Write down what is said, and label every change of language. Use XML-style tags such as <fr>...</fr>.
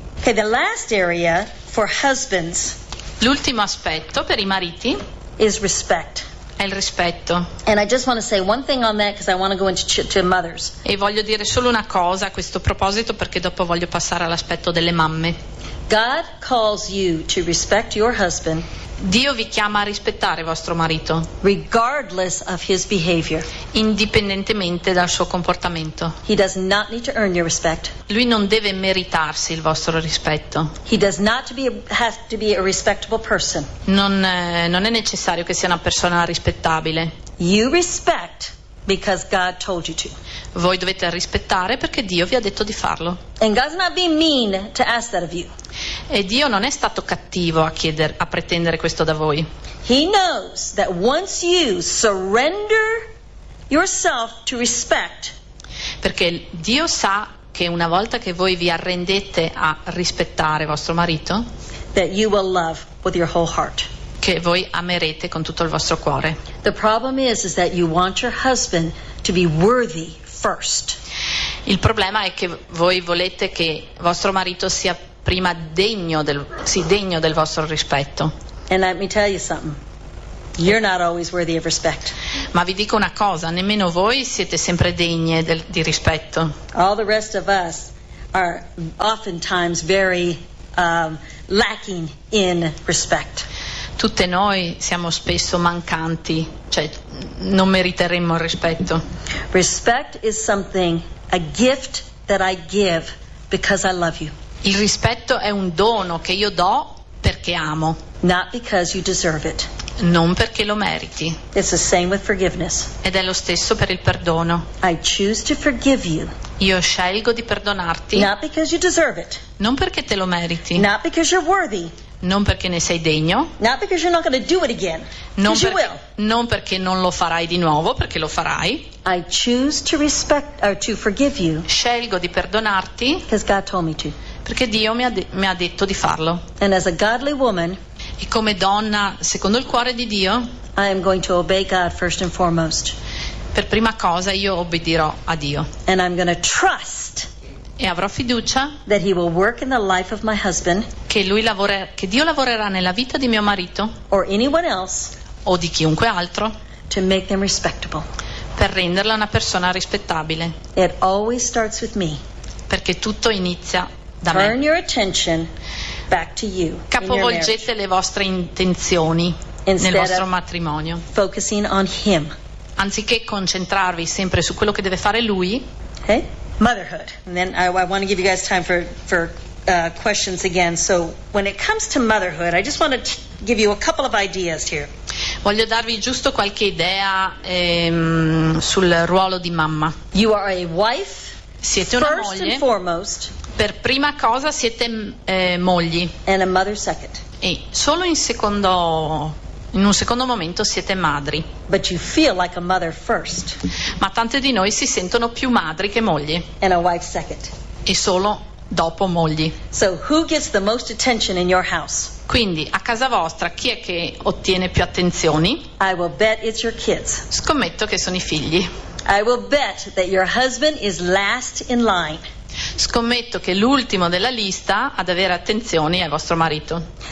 <en>Okay, the last area for husbands.</en> <it>L'ultimo aspetto per i mariti</it> <en>is respect.</en> <it>Il rispetto.</it> <en>And I just want to say one thing on that because I want to go into to mothers.</en> <it>E voglio dire solo una cosa a questo proposito perché dopo voglio passare all'aspetto delle mamme.</it> <en>God calls you to respect your husband.</en> <it>Dio vi chiama a rispettare vostro marito.</it> <en>Regardless of his behavior.</en> <it>Indipendentemente dal suo comportamento.</it> <en>He does not need to earn your respect.</en> <it>Lui non deve meritarsi il vostro rispetto.</it> <en>He does not have to be a respectable person.</en> <it>Non è necessario che sia una persona rispettabile.</it> <en>You respect because God told you to.</en> <it>Voi dovete rispettare perché Dio vi ha detto di farlo.</it> <en>And God's not being mean to ask that of you.</en> <it>E Dio non è stato cattivo a pretendere questo da voi.</it> <en>He knows that once you surrender yourself to respect.</en> <it>Perché Dio sa che una volta che voi vi arrendete a rispettare vostro marito,</it> <en>that you will love with your whole heart.</en> <it>Che voi amerete con tutto il vostro cuore.</it> <en>The problem is that you want your husband to be worthy first.</en> <it>Il problema è che voi volete che vostro marito sia prima degno del sì, degno del vostro rispetto.</it> <en>And let me tell you something. You're not always worthy of respect.</en> <it>Ma vi dico una cosa, nemmeno voi siete sempre degne di rispetto.</it> <en>All the rest of us are oftentimes very lacking in respect.</en> <it>Tutte noi siamo spesso mancanti, cioè non meriteremmo il rispetto.</it> <en>Respect is something, a gift that I give because I love you.</en> <it>Il rispetto è un dono che io do perché amo.</it> <en>Not because you deserve it.</en> <it>Non perché lo meriti.</it> <en>It's the same with forgiveness.</en> <it>Ed è lo stesso per il perdono.</it> <en>I choose to forgive you.</en> <it>Io scelgo di perdonarti.</it> <en>Not because you deserve it.</en> <it>Non perché te lo meriti.</it> <en>Not because you're worthy.</en> <it>Non perché ne sei degno.</it> <en>Not because you're not going to do it again.</en> <it>Non perché,</it> <en>you will.</en> <it>Non perché non lo farai di nuovo, perché lo farai.</it> <en>I choose to respect or to forgive you.</en> <it>Scelgo di perdonarti.</it> <en>Because God told me to.</en> <it>Perché Dio mi ha detto di farlo.</it> <en>And as a godly woman.</en> <it>E come donna secondo il cuore di Dio,</it> <en>I am going to obey God first and foremost.</en> <it>Per prima cosa io obbedirò a Dio.</it> <en>And I'm going to trust.</en> <it>E avrò fiducia</it> <en>that he will work in the life of my husband.</en> <it>Che lui che Dio lavorerà nella vita di mio marito.</it> <en>Or anyone else.</en> <it>O di chiunque altro.</it> <en>To make them respectable.</en> <it>Per renderla una persona rispettabile.</it> <en>It always starts with me.</en> <it>Perché tutto inizia da</it> <en>Turn</en> <it>me.</it> <en>Your attention back to you.</en> <it>Capovolgete le vostre intenzioni nel vostro matrimonio.</it> <en>Focusing on him.</en> <it>Anziché concentrarvi sempre su quello che deve fare lui.</it> <en>Okay. Motherhood. And then I want to give you guys time for questions again. So when it comes to motherhood, I just want to give you a couple of ideas here.</en> <it>Voglio darvi giusto qualche idea sul ruolo di mamma.</it> <en>You are a wife.</en> <it>Siete una</it> <en>first</en> <it>moglie.</it> <en>And foremost.</en> <it>Per prima cosa siete mogli.</it> <en>And a mother second.</en> <it>E solo in un secondo momento siete madri.</it> <en>But you feel like a mother first.</en> <it>Ma tante di noi si sentono più madri che mogli.</it> <en>And a wife second.</en> <it>E solo dopo mogli.</it> <en>So who gets the most attention in your house?</en> <it>Quindi a casa vostra chi è che ottiene più attenzioni?</it> <en>I will bet it's your kids.</en> <it>Scommetto che sono i figli.</it> <en>I will bet that your husband is last in line.</en> <it>Scommetto che l'ultimo della lista ad avere attenzioni è vostro marito.</it>